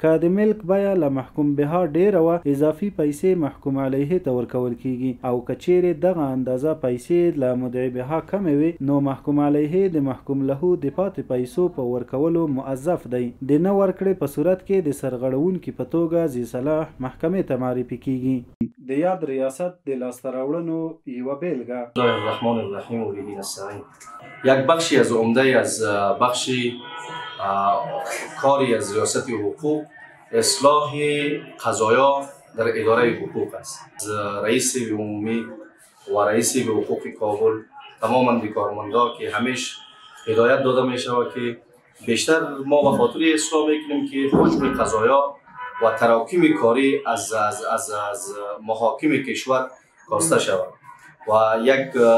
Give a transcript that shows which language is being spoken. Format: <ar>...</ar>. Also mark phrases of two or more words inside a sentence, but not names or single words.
<ps>که د ملک بیه له محکوم بها ډیره وه، اضافي پیسې محکوم علیه ته ورکول کیږي، او که چیرې دغه اندازه پیسې له مدعي بها کمې وي، نو محکوم علیه د محکوم له د پاتې پیسو په ورکولو موظف دی. د نه ورکړې په صورت کې د سرغړونکي په توګه ذی صلاح محکمې ته معرفي کیږي. د یاد ریاست د لاسته راوړنو یوه بیلګه:</ps> <ar>بسم الله الرحمن الرحیم و به نستعین.</ar> <fa>یک بخشی از عمده از بخش کاری از ریاست حقوق اصلاح قضایا در اداره حقوق است. از رئیس عمومی و رئیس حقوق کابل تماما به کارمندا که همیشه هدایت داده می شود که بیشتر ما به خاطر اصلاح میکنیم که حجم قضایا و تراکم کاری از محاکم کشور کاسته شود و یک</fa>